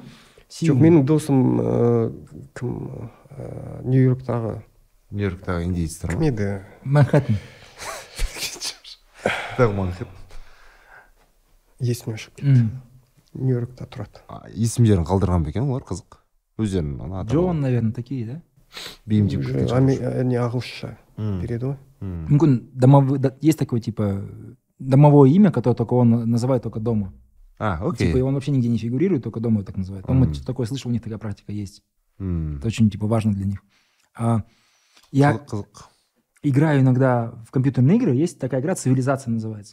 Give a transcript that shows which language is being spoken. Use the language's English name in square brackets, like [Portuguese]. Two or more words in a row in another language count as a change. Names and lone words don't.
[Kazakh] Жоқ, менің досым Нью-Йорктағы индейцтер ма? Кім еді? Манхэттен. Есіме шығып кетті. Нью-Йоркта тұрады. Есімдерін қалдырған ба екен олар, қызық? Өздерінің [Russian] Джон, наверное, такие, да? [Kazakh] Ағылшынша береді ғой. [Russian] Мүмкін есть такое типа домовое имя, которое только он называет только дома. Окей. Типа он вообще нигде не фигурирует, только дома так называют. По-моему, такое слышал, у них такая практика есть. Это очень типа важно для них. Я играю иногда в компьютерные игры, есть такая игра «Цивилизация» называется.